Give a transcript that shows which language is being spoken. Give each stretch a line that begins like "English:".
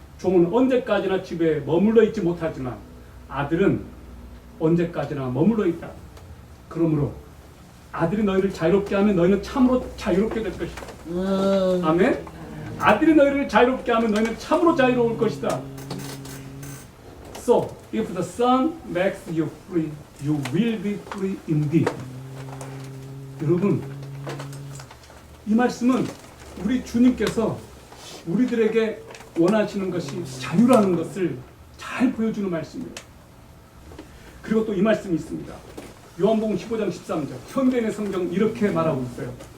Korean: 종은 언제까지나 집에 머물러 있지 못하지만 아들은 언제까지나 머물러 있다. 그러므로 아들이 너희를 자유롭게 하면 너희는 참으로 자유롭게 될 것이다. 아멘. 아들이 너희를 자유롭게 하면 너희는 참으로 자유로울 것이다.
English: So, if the Son makes you free, you will be free indeed.
Korean: 여러분, 이 말씀은 우리 주님께서 우리들에게 원하시는 것이 자유라는 것을 잘 보여주는 말씀이에요. 그리고 또 이 말씀이 있습니다. 요한복음 15장 13절. 현대인의 성경 이렇게 말하고 있어요.